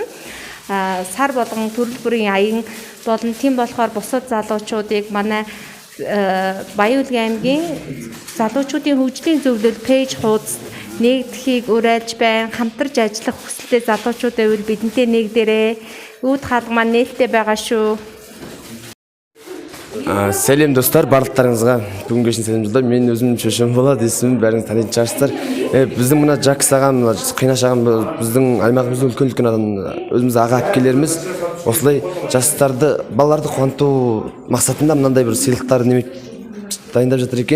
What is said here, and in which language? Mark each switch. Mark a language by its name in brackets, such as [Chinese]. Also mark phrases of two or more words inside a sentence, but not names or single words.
[Mongolian] Сар болгон төрөл бүрийн аян болон тийм болохоор бусад залуучуудыг манай Баян-Улгийн аймгийн залуучуудын хөгжлийн зөвлөл пэйж хуудасд нэгдэхийг уриалж байна. Хамтарч ажиллах хүсэлтэй залуучууд байвал бидэнтэй нэгдээрэй. Үүд хаалга маань нээлттэй байгаа шүү. [Kazakh] Сәлем достар, барлықтарыңызға бүгін кешін сәлем жолдаймын. Мен өзім Шөшем болады, есімім бәріңіз танитын шығарсыздар. Біздің мына Жакс ағам, Қинаш ағам біздің аймағымыздың үлкен адам, өзіміз аға әпкелеріміз осылай жастарды, балаларды қуанту мақсатында мынандай бір сыйлықтар дайындап жатыр екен.